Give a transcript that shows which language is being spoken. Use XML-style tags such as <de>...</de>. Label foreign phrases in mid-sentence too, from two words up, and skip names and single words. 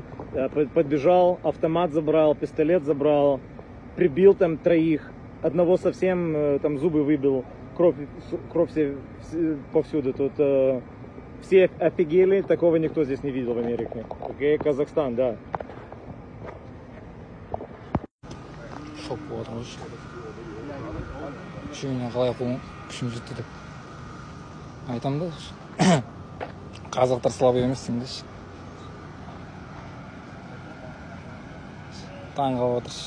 <ru>Подбежал, автомат забрал, пистолет забрал, прибил там троих, одного совсем там зубы выбил, кровь все повсюду. Тут все офигели, такого никто здесь не видел в Америке. Окей, Казахстан, да.</ru> <kk>Шок болып отырмыз. Үшеуіне қалай күшім жетті деп айтамын да. Қазақтар слабый емес деймін. Таң қалып отыршы.</kk>